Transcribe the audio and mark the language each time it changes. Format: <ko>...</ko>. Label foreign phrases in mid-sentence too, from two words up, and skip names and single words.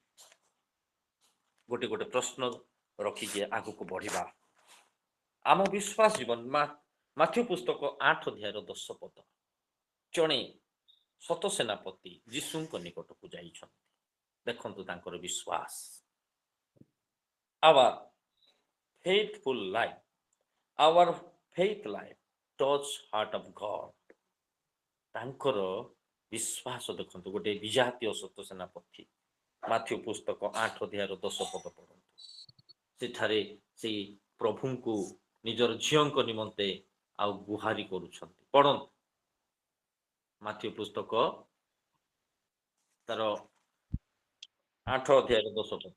<or>ଗୋଟେ ଗୋଟେ ପ୍ରଶ୍ନ ରଖିକି ଆଗକୁ ବଢିବା। ଆମ ବିଶ୍ୱାସ ଜୀବନ, ମାଥ୍ୟୁ ପୁସ୍ତକ 8 ଅଧ୍ୟାୟର 10 ପଦ। ଜଣେ ଶତ ସେନାପତି ଯୀଶୁଙ୍କ ନିକଟକୁ ଯାଇଛନ୍ତି। ଦେଖନ୍ତୁ ତାଙ୍କର ବିଶ୍ୱାସ।</or> <en>Our faithful life, our faith life touch heart of God.</en> <or>ତାଙ୍କର ବିଶ୍ୱାସ ଦେଖନ୍ତୁ। ଗୋଟେ ବିଜାତୀୟ ଶତ ସେନାପତି, ମାଥ୍ୟୁ ପୁସ୍ତକ 8 ଅଧ୍ୟାୟର 10 ପଦ ପଢନ୍ତୁ। ସେଠାରେ ସେଇ ପ୍ରଭୁଙ୍କୁ ନିଜର ଝିଅଙ୍କ ନିମନ୍ତେ ଆଉ ଗୁହାରି କରୁଛନ୍ତି। ପଢନ୍ତୁ ମାଥ୍ୟୁ ପୁସ୍ତକ ତାର 8 ଅଧ୍ୟାୟର 10 ପଦ।</or>